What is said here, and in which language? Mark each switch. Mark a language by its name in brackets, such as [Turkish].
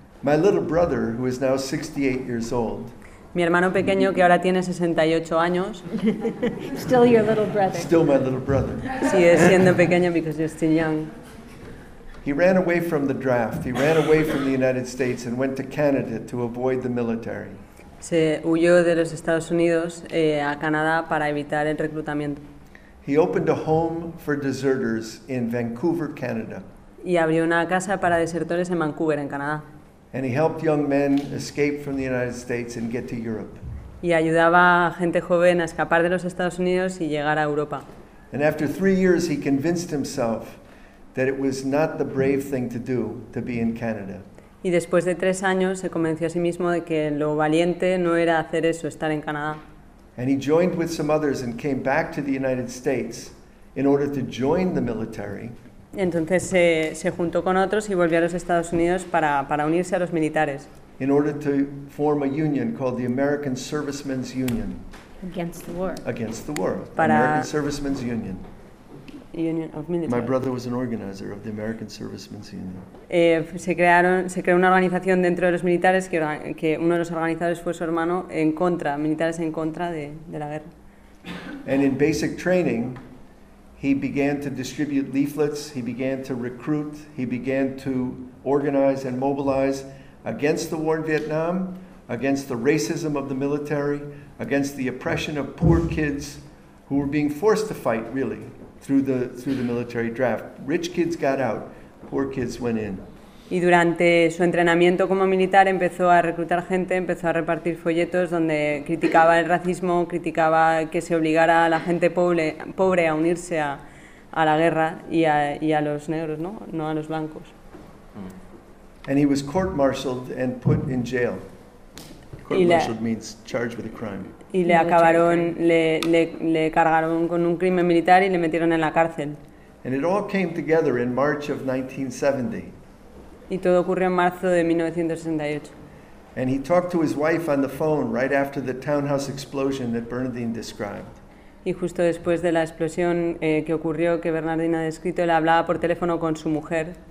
[English] My little brother, who is now 68 years old. [Spanish] Mi hermano pequeño, que ahora tiene 68 años. [English] Still your little brother. Still my little brother. [Spanish] Sigue siendo pequeño, [English] because you're still young. He ran away from the draft. He ran away from the United States and went to Canada to avoid the military. [Spanish] Se huyó de los Estados Unidos a Canadá para evitar el reclutamiento. [English] He opened a home for deserters in Vancouver, Canada. [Spanish] Y abrió una casa para desertores en Vancouver, en Canadá. [English] And he helped young men escape from the United States and get to Europe. [Spanish] Y ayudaba a gente joven a escapar de los Estados Unidos y llegar a Europa. [English] And after 3 years, he convinced himself that it was not the brave thing to do to be in Canada. [Spanish] Y después de 3 años se convenció a sí mismo de que lo valiente no era hacer eso, estar en Canadá. [English] And he joined with some others and came back to the United States in order to join the military. [Spanish] Entonces se juntó con otros y volvió a los Estados Unidos para unirse a los militares. [English] In order to form a union called the American Servicemen's Union. Against the war. Against the war. Para American Servicemen's Union. Union of Military. My brother was an organizer of the American Servicemen's Union. [Spanish] Se creó una organización dentro de los militares que uno de los organizadores fue su hermano en contra, militares en contra de la guerra. [English] And in basic training, he began to distribute leaflets, he began to recruit, he began to organize and mobilize against the war in Vietnam, against the racism of the military, against the oppression of poor kids who were being forced to fight, really. Through the military draft, rich kids got out, poor kids went in. [Spanish] Y durante su entrenamiento como militar empezó a reclutar gente, empezó a repartir folletos donde criticaba el racismo, criticaba que se obligara a la gente pobre a unirse a la guerra y a los negros, no a los blancos. [English] And he was court-martialed and put in jail. Court-martialed means charged with a crime. [Spanish] Y le acabaron, le cargaron con un crimen militar y le metieron en la cárcel. [English] And it all came together in March of 1970. [Spanish] Y todo ocurrió en marzo de 1968. [English] And he talked to his wife on the phone right after the townhouse explosion that Bernardine described. [Spanish] Y justo después de la explosión que ocurrió, que Bernardine ha descrito, le hablaba por teléfono con su mujer.